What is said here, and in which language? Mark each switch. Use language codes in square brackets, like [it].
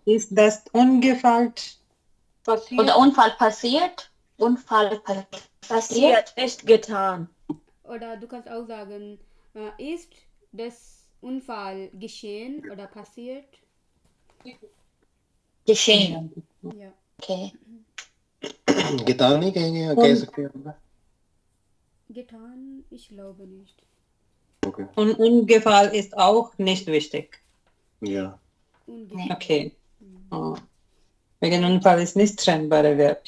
[de] Ist das ungefallen? Oder Unfall passiert? Unfall passiert? Nicht getan. Oder du kannst auch sagen, ist das Unfall geschehen oder passiert? Geschehen. Ja. Okay. [hi] Getan नहीं कहेंगे या कह सकते हैं? [de] Getan? Ich glaube nicht. Okay. Und Ungefallen ist auch nicht wichtig. Ja. Ungefähr. Okay. Oh. Wegen Unfall ist nicht trennbare Verb.